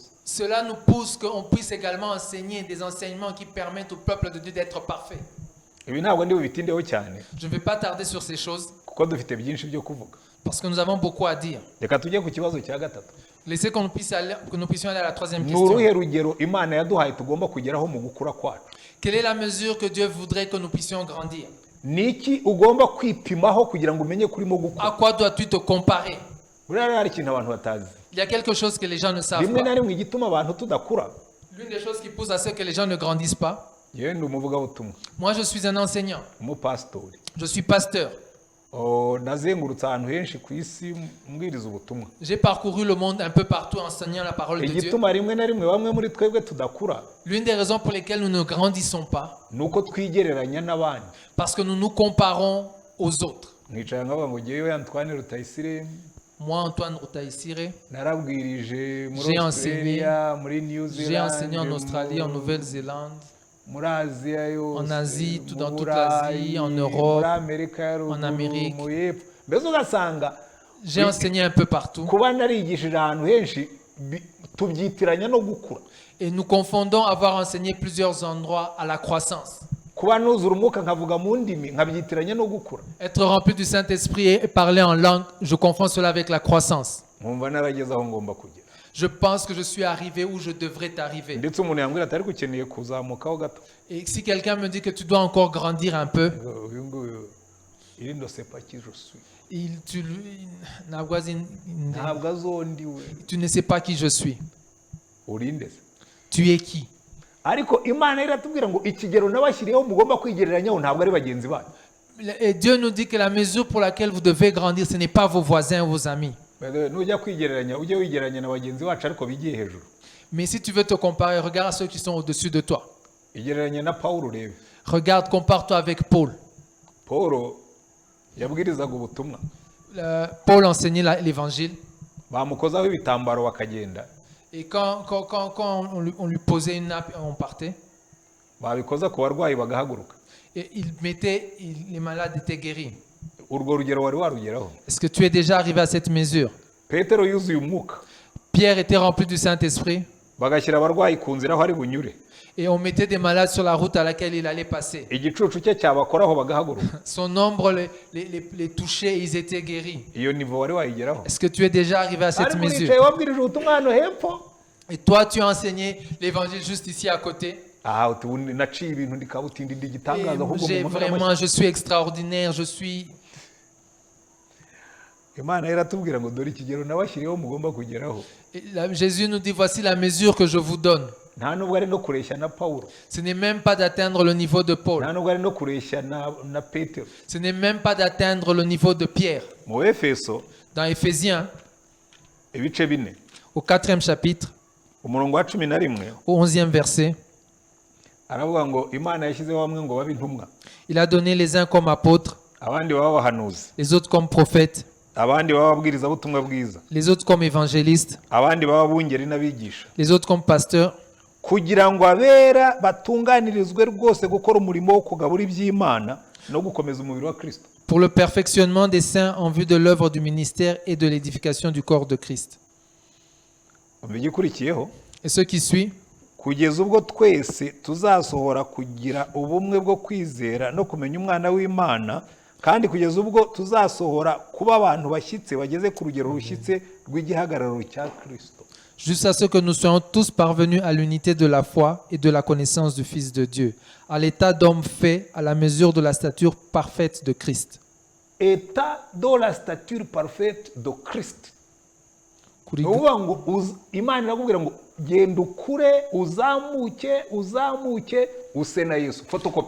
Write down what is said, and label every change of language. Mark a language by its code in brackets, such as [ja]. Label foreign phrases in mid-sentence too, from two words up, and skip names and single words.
[fr] Cela nous pousse qu'on puisse également enseigner des enseignements qui permettent au peuple de Dieu d'être parfait. [rw] Ibi ntabwo ndi bubitindeho cyane [fr] Je ne vais pas tarder sur ces choses [rw] kuko dufite byinshi byo kuvuga. [fr] parce que nous avons beaucoup à dire. [rw] Reka tujye ku kibazo cya gatatu. [fr] Laissez que nous puissions aller à la troisième [rw] Ni [fr] question. [rw] uruhe rugero Imana yaduhaye tugomba kugeraho mu gukura kwacu? [fr] Quelle est la mesure que Dieu voudrait que nous puissions grandir? [rw] Ni iki ugomba kwipimaho kugira ngo umenye ko urimo [fr] À [rw] gukura? [fr] quoi dois-tu te comparer? [rw] Buriya rero hari ikintu abantu batazi. [fr] Il y a quelque chose que les gens ne savent [rw] Rimwe na [fr] pas. [rw] rimwe igituma abantu tudakura, [fr] L'une des choses qui pousse à ce que les gens ne grandissent pas. [rw] yewe ndi umuvugabutumwa, [fr] Moi, je suis un enseignant. [rw] umupasitori. [fr] Je suis pasteur. [rw] Nazengurutse ahantu henshi ku isi mbwiriza ubutumwa. [fr] J'ai parcouru le monde un peu partout enseignant la parole de Dieu. [rw] Igituma rimwe na rimwe bamwe muri twebwe tudakura [fr] L'une des raisons pour lesquelles nous ne grandissons pas, [rw] ni uko twigereranya n'abandi. [fr] parce que nous nous comparons aux autres. [rw] Mwicara nkavuga ngo ngewe Antoine Rutayisire [fr] Moi, Antoine Rotaïsiré, [rw] narabwirije muri [fr] J'ai [rw] Australia, muri New [fr] j'ai [rw] Zealand, [fr] enseigné en Australie, en Nouvelle-Zélande, [rw] muri Aziya yose, [fr] en Asie, [rw] mu [fr] dans toute [rw] Burayi, [fr] l'Asie, en Europe, [rw] muri Amerika ya ruguru, [fr] en Amérique. [rw] mu y'epfo. Mbese ugasanga [fr] j'ai enseigné un peu partout. [rw] kuba narigishije ahantu henshi tubyitiranya no gukura. [fr] Et nous confondons avoir enseigné plusieurs endroits à la croissance. [rw] Kuba nuzura umwuka nkavuga mu ndimi nkabyitiranya no gukura. [fr] Être rempli du Saint-Esprit et parler en langue, je confonds cela avec la croissance. [rw] Nkumva narageze aho ngomba kugera. [fr] Je pense que je suis arrivé où je devrais t'arriver. [rw] Ndetse umuntu yambwira ati ariko ukeneye kuzamukaho gato. [fr] Et si quelqu'un me dit que tu dois encore grandir un peu, [rw] Uyu nguyu iri ndo sepa [fr] qui je suis. [rw] Ntabwo azondiwe. [fr] Tu ne sais pas qui je suis. [rw] Urinde se. [fr] Tu es qui? [rw] Ariko Imana iratubwira ngo ikigero nabashyiriyeho mugomba kwigereranyaho ntabwo ari bagenzi banyu. [fr] Et Dieu nous dit que la mesure pour laquelle vous devez grandir, ce n'est pas vos voisins ou vos amis. [rw] Nujya kwigereranya ujye wigereranya na bagenzi bacu ariko bigiye hejuru. [fr] Mais si tu veux te comparer, regarde à ceux qui sont au-dessus de toi. [rw] Igereranya na Pawulo urebe. [fr] Regarde, compare-toi avec Paul. [rw] Paul yabwirizaga ubutumwa. [fr] Paul enseignait l'évangile. [rw] Bamukozaho ibitambaro bakagenda. [fr] Et quand on lui posait une nappe, on partait. [rw] Babikoza ku barwayi bagahaguruka. [fr] Et les malades étaient guéris. [rw] Urwo rugero wari warugeraho. [fr] Est-ce que tu es déjà arrivé à cette mesure? [rw] Petero yuzuye umwuka. [fr] Pierre était rempli du Saint-Esprit. [rw] Bagashyira abarwayi ku nzira aho ari bunyure. [fr] Et on mettait des malades sur la route à laquelle il allait passer. [rw] Igicucu cye cyabakoraho bagahaguruka. [fr] Son ombre les touchait et ils étaient guéris. [rw] Iyo niveau wari wayigeraho. [fr] Est-ce que tu es déjà arrivé à cette mesure? [rw] Aricaye wabwirije ubutumwa hano hepfo. [fr] Et toi, tu as enseigné l'évangile juste ici à côté. [rw] Ah, naciye ibintu ndikabutindi ndigitangaza ahubwo [fr] Je suis extraordinaire, je suis... [rw] Imana iratubwira ngo dore ikigero nabashyiriyeho mugomba kugeraho. [fr] Jésus nous dit, voici la mesure que je vous donne. [rw] Nta nubwo ari no kureshya na Pawulo. [fr] Ce n'est même pas d'atteindre le niveau de Paul. [rw] Nta nubwo ari no kureshya na Petero. [fr] Ce n'est même pas d'atteindre le niveau de Pierre. [rw] Mu Efeso [fr] Dans Éphésiens, [rw] ibice 4 [fr] au 4e chapitre, [rw] umurongo wa 11 [fr] au 11e verset, [rw] aravuga ngo Imana yashyizeho bamwe ngo babe intumwa. [fr] il a donné les uns comme apôtres, [rw] Abandi baba bahanuzi. [fr] les autres comme prophètes, [rw] Abandi baba babwiriza butumwa bwiza. [fr] les autres comme évangélistes, [rw] Abandi baba bungeri n'abigisha. [fr] les autres comme pasteurs, [rw] Kugira ngo abera batunganirizwe rwose gukora umurimo wo kugabura iby'Imana no gukomeza umubiri wa Kristo. [fr] pour le perfectionnement des saints en vue de l'œuvre du ministère et de l'édification du corps de Christ. [rw] Igikurikiyeho [fr] Et ce qui suit, [rw] kugeza ubwo twese tuzasohora kugira ubumwe bwo kwizera no kumenya umwana w'Imana, kandi kugeza ubwo tuzasohora kuba abantu bashyitse bageze ku rugero rushyitse rw'igihagararo cya Kristo. [fr] jusqu'à ce que nous soyons tous parvenus à l'unité de la foi et de la connaissance du Fils de Dieu, à l'état d'homme fait à la mesure de la stature parfaite de Christ. État de la stature parfaite de Christ. [rw] ni ukuvuga ngo imana irakubwira ngo genda ukure uzamuke use na yesu photocopy.